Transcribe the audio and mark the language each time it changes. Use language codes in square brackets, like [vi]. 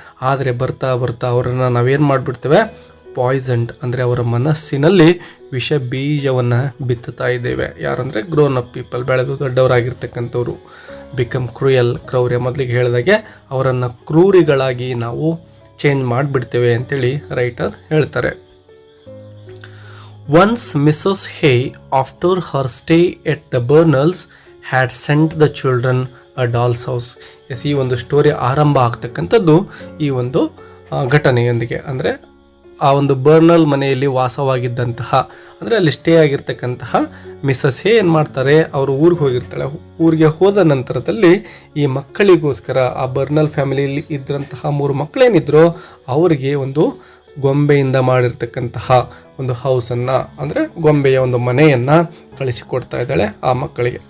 [kn] ಆದರೆ ಬರ್ತಾ ಬರ್ತಾ ಅವರನ್ನು ನಾವೇನು ಮಾಡಿಬಿಡ್ತೇವೆ, ಪಾಯ್ಸನ್ಡ್ ಅಂದರೆ ಅವರ ಮನಸ್ಸಿನಲ್ಲಿ ವಿಷ ಬೀಜವನ್ನು ಬಿತ್ತುತ್ತಾ ಇದ್ದೇವೆ. ಯಾರಂದರೆ [en] grown up people, [kn] ಬೆಳೆದು ದೊಡ್ಡವರಾಗಿರ್ತಕ್ಕಂಥವ್ರು. [en] become cruel, [kn] ಕ್ರೌರ್ಯ. ಮೊದಲಿಗೆ ಹೇಳಿದಾಗೆ ಅವರನ್ನು ಕ್ರೂರಿಗಳಾಗಿ ನಾವು ಚೇಂಜ್ ಮಾಡಿಬಿಡ್ತೇವೆ ಅಂತೇಳಿ ರೈಟರ್ ಹೇಳ್ತಾರೆ. [en] Once Mrs. Hay, after her stay at the Bernals, had sent the children a doll's house. [kn] ಈ ಒಂದು ಸ್ಟೋರಿ ಆರಂಭ ಆಗ್ತಕ್ಕಂಥದ್ದು ಈ ಒಂದು ಘಟನೆಯೊಂದಿಗೆ. ಅಂದರೆ ಆ ಒಂದು ಬರ್ನಲ್ ಮನೆಯಲ್ಲಿ ವಾಸವಾಗಿದ್ದಂತಹ, ಅಂದರೆ ಅಲ್ಲಿ ಸ್ಟೇ ಆಗಿರ್ತಕ್ಕಂತಹ ಮಿಸಸ್ ಹೇ ಏನು ಮಾಡ್ತಾರೆ, ಅವರು ಊರಿಗೆ ಹೋಗಿರ್ತಾಳೆ. ಊರಿಗೆ ಹೋದ ನಂತರದಲ್ಲಿ ಈ ಮಕ್ಕಳಿಗೋಸ್ಕರ ಆ ಬರ್ನಲ್ ಫ್ಯಾಮಿಲಿಯಲ್ಲಿ ಇದ್ದಂತಹ 3 ಮಕ್ಕಳೇನಿದ್ರು ಅವರಿಗೆ ಒಂದು ಗೊಂಬೆಯಿಂದ ಮಾಡಿರ್ತಕ್ಕಂತಹ ಒಂದು ಹೌಸನ್ನು, ಅಂದರೆ ಗೊಂಬೆಯ ಒಂದು ಮನೆಯನ್ನು ಕಳಿಸಿಕೊಡ್ತಾ ಇದ್ದಾಳೆ ಆ ಮಕ್ಕಳಿಗೆ.